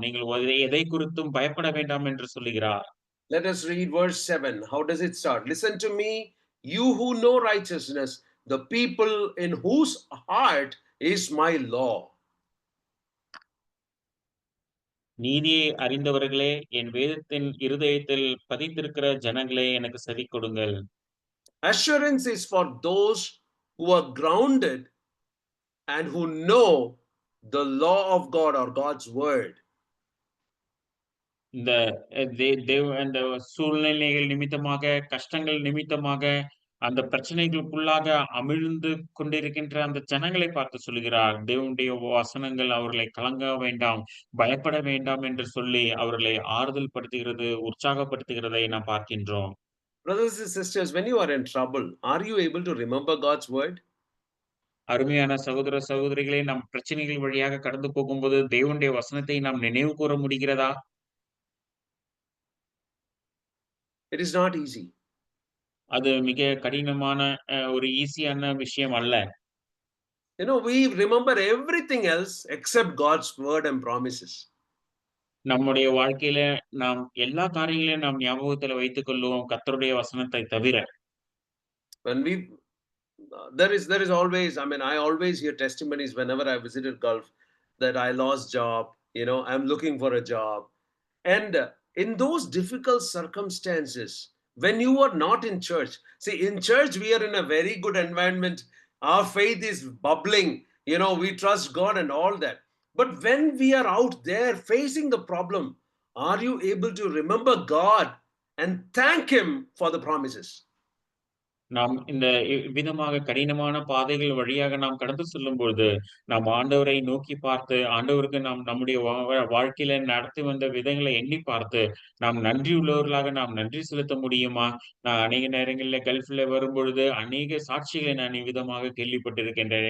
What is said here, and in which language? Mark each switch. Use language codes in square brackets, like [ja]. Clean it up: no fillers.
[ta] நீங்கள் எதை குறித்தும் பயப்பட வேண்டாம் என்று சொல்லுகிறார். [en] Let us read verse 7. How does it start? Listen to me, you who know righteousness, the people in whose heart is my law. [ta] நீதியை அறிந்தவர்களே, என் வேதத்தின் இருதயத்தில் பதித்திருக்கிற ஜனங்களே, எனக்கு செவி கொடுங்கள். [en] Assurance is for those who are grounded and who know the law of God or God's word. [ta] இந்த இந்த சூழ்நிலைகள் நிமித்தமாக, கஷ்டங்கள் நிமித்தமாக, அந்த பிரச்சனைகளுக்குள்ளாக அமிழ்ந்து கொண்டிருக்கின்ற அந்த ஜனங்களை பார்த்து சொல்லுகிறார். தேவனுடைய வசனங்கள் அவர்களை கலங்க வேண்டாம், பயப்பட வேண்டாம் என்று சொல்லி அவர்களை ஆறுதல் படுத்துகிறது, உற்சாகப்படுத்துகிறதை நாம் பார்க்கின்றோம். [en] Brothers and sisters, when you are in trouble, are you able to remember God's word? [ta] அருமையான சகோதர சகோதரிகளே, நம் பிரச்சனைகள் வழியாக கடந்து போகும்போது தேவனுடைய வசனத்தை நாம் நினைவு கூற முடிகிறதா? [en] It is not easy. [ta] அது மிக கடினமான ஒரு ஈஸியான விஷயம் அல்ல. [en] You know, we remember everything else except God's word and promises. [ta] நம்முடைய வாழ்க்கையில நாம் எல்லா காரியங்களையும் நாம் ஞாபகத்துல வைத்துக் கொள்ளுவோம், கர்த்தருடைய வசனத்தை தவிர. [en] When we there is always, I mean, I always hear testimonies whenever I visited Gulf that I lost job, you know, I'm looking for a job. And in those difficult circumstances, when you are not in church, see, in church we are in a very good environment, our faith is bubbling, you know, we trust God and all that. But when we are out there facing the problem, are you able to remember God and thank him for the promises? [ta] நாம் இந்த இவ்விதமாக கடினமான பாதைகள் வழியாக நாம் கடந்து செல்லும்பொழுது, நாம் ஆண்டவரை நோக்கி பார்த்து, ஆண்டவருக்கு நாம் நம்முடைய வாழ்க்கையில நடத்தி வந்த விதங்களை எண்ணி பார்த்து, நாம் நன்றியுள்ளவர்களாக நாம் நன்றி செலுத்த முடியுமா? நான் அநேக நேரங்கள்ல கல்ஃப்ல வரும்பொழுது, அநேக சாட்சிகளை நான் இவ்விதமாக கேள்விப்பட்டிருக்கின்றேன்.